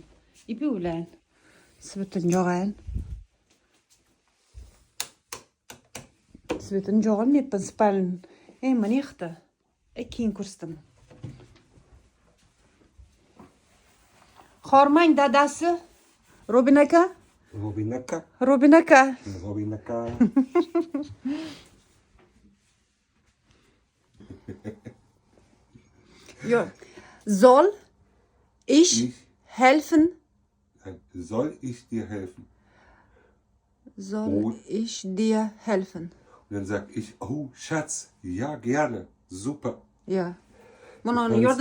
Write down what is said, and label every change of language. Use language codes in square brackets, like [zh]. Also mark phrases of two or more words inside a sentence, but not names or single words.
[uz] Ipi o'ylayin. Svetini yog'ayin. Svetini yog'olmayapman spalni. Mana yoqda. Keyin ko'rsataman. Xormang dadasi. Robin aka. Robin aka. Robin aka. Robin aka. [de] Ja. Soll ich helfen? Soll ich dir helfen? Soll ich dir helfen? Und dann sag ich, oh Schatz, ja gerne, super. Ja. [uz] Mana yordam